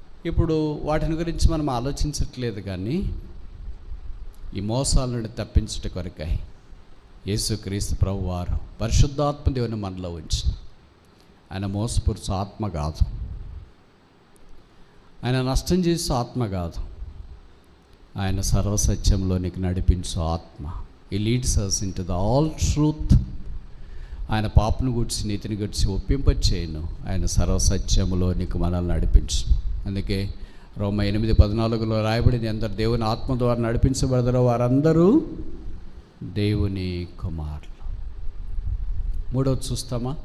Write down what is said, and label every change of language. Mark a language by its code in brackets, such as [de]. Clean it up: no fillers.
[te] ఇప్పుడు వాటిని గురించి మనం ఆలోచించట్లేదు, కానీ ఈ మోసాల నుండి తప్పించుట కొరకై యేసుక్రీస్తు ప్రభువారు పరిశుద్ధాత్మ దేవుని మనలో ఉంచిన ఆయన మోసపురుచు ఆత్మ కాదు, ఆయన నష్టం చేసే ఆత్మ కాదు, ఆయన సర్వసత్యంలోనికి నడిపించు ఆత్మ. ఈ [en] Leads us into the all truth. [te] ఆయన పాపను గుడిచి నీతిని గుడిచి ఒప్పింపచేయను, ఆయన సర్వసత్యములోనికి మనల్ని నడిపించు. అందుకే రోమా 8:14 రాయబడింది, అందరు దేవుని ఆత్మ ద్వారా నడిపించబడతారో వారందరూ దేవుని కుమారులు. మూడవది చూస్తామా?